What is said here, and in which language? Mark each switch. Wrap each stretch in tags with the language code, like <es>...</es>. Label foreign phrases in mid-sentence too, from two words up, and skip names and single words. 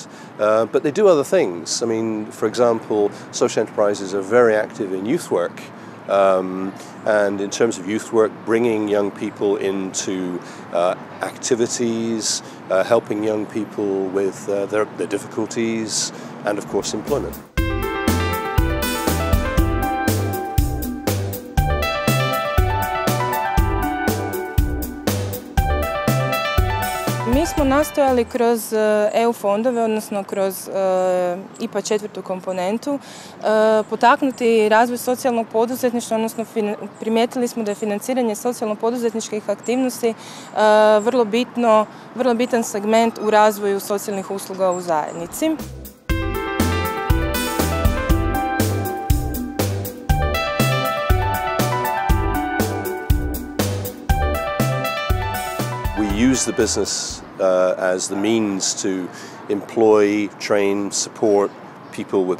<en>But they do other things. I mean, for example, social enterprises are very active in youth work. And in terms of youth work, bringing young people into activities, helping young people with their difficulties, and of course employment.</en> <hr>Mi smo nastojali kroz EU fondove, odnosno kroz IPA 4. komponentu, potaknuti razvoj socijalnog poduzetništva, odnosno primijetili smo da je financiranje socijalno-poduzetničkih aktivnosti vrlo bitan segment u razvoju socijalnih usluga u zajednici.</hr> <en>We use the business as the means to employ, train, support people with</en>